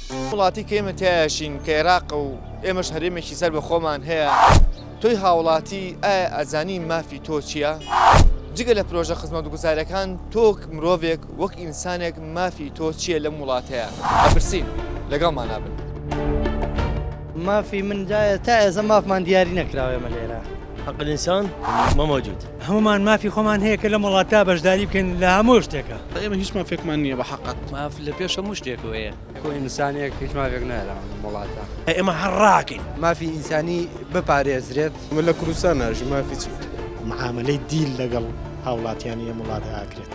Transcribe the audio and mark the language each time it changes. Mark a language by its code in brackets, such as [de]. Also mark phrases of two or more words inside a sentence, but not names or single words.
[ckb] وڵاتی کە ئێمە تایشین کە عێراق و ئێمەش هەرێمێکی سەر بە خۆمان هەیە تۆی هاوڵاتی ئایا ئەزانی مافی تۆ چییە؟ جگە لە پرۆژە خزمەتگوزاریەکان تۆ مرۆڤێک وەک ئینسانێک مافی تۆ چییە لەم وڵاتەیە؟ ئەپرسین لەگەڵمان نابن. مافی من جایە تا ئێزە مافمان دیاری نەکراوە ئێمە لێرە. [ar] حق الإنسان ما موجود. [ckb] هەمومان مافی خۆمان هەیە کە لە وڵاتە بەشداری بکەین لە هەموو شتێکە. ئێمە هیچ مافێکمان نییە بە حەقەت. ماف لە پێش هەموو شتێکەوەیە. کۆ ئینسانێک هیچ مافێک نایە لە وڵاتە. ئێمە هەڕاکەین. مافی ئینسانی بپارێزرێت. من لە کوردستان ناژی مافی چی؟ معاملەی دیل لەگەڵ هاوڵاتیانی ئەم وڵاتە ئاکرێت.